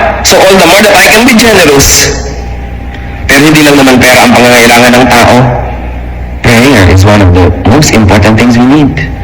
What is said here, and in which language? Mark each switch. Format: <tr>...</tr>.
<en>So all the more that I can be generous.</en> <tl>Pero hindi lang naman pera ang pangangailangan ng tao.</tl> <en>Prayer is one of the most important things we need.</en>